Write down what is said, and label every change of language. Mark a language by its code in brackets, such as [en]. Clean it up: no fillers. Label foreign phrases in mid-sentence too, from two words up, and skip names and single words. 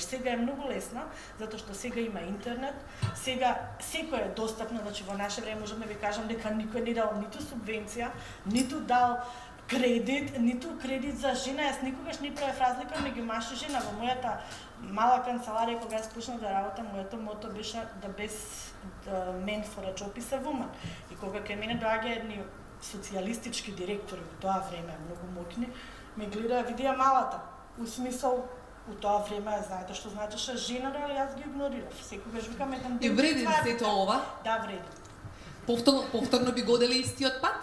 [mk] Сега е многу лесно, затоа што сега има интернет, сега секој е достапно, значи во наше време можеме да ви кажам дека никој не дал ниту субвенција, ниту дал кредит, ниту кредит за жена. Јас никогаш не правев разлика меѓу маж и жена. Во мојата мала канцеларија кога јас почнав да работам, моето мото беше [en] the best man for a job is a woman. [mk] И кога кај мене доаѓа едни социјалистички директори во тоа време, многу моќни, ме гледаа, видија малата. У смисол, у тоа време, знаете што значеше жена, али јас ги игнорирав. Секогаш викам еден ден. И вреди сето ова? Да, вреди. Повторно би годели истиот пат?